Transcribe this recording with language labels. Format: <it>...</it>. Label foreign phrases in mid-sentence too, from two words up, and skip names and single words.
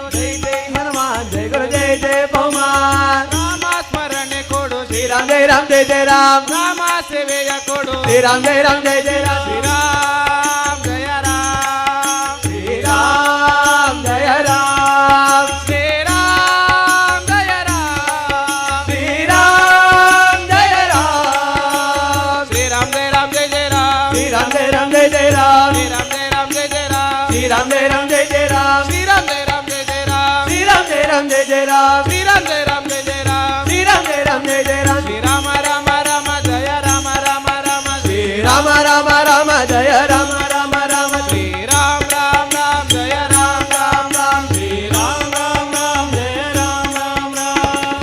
<hi>जय जय हनुमान जय गुरु जय जय पवन</hi> <kn>ರಾಮ ಸ್ಮರಣೆ ಕೊಡು</kn> <hi>श्री राम जय राम जय जय राम</hi> <kn>ರಾಮ ಸೇವೆಯ ಕೊಡು</kn> <hi>श्री राम जय राम जय जय राम श्रीराम जय राम श्री राम जय राम श्रीराम जय राम श्री राम जय राम श्रीराम जय राम जय जय राम श्री राम जय राम जय जय राम श्रीराम जय राम जय जय राम श्री राम जय राम जय जय राम श्रीराम जय राम जय जय राम श्री राम जय राम जय जय राम श्रीराम जय राम जय जय राम श्री राम जय राम जय जय राम श्रीराम राम राम जय राम राम राम श्री राम राम राम जय राम राम राम श्री श्रीराम राम राम जय राम राम राम श्री राम राम राम जय राम राम राम</hi>